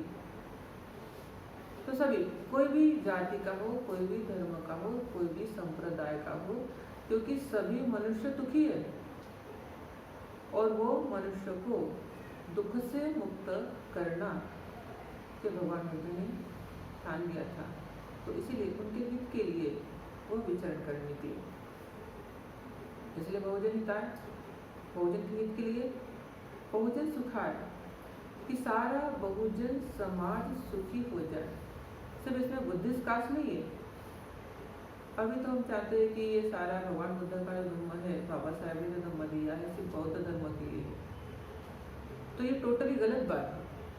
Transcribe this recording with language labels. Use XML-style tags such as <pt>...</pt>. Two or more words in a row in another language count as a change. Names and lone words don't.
<hi>तो सभी, कोई भी जाति का हो, कोई भी धर्म का हो, कोई भी संप्रदाय का हो, क्योंकि सभी मनुष्य दुखी है और वो मनुष्य को दुख से मुक्त करना के भगवान बुद्ध ने ठान लिया था। तो इसीलिए उनके हित के लिए वो विचरण करने के लिए, इसलिए</hi> <sa>बहुजन हिताय,</sa> <hi>बहुजन के हित के लिए,</hi> <sa>बहुजन सुखाय,</sa> <hi>कि सारा बहुजन समाज सुखी हो जाए। सिर्फ इसमें</hi> <en>Buddhist caste</en> <hi>नहीं है। अभी तो हम चाहते हैं कि ये सारा भगवान बुद्ध का जो धर्म है, बाबा साहेब ने जो धर्म दिया है, सिर्फ बौद्ध धर्म के लिए है, तो ये टोटली गलत बात है।</hi>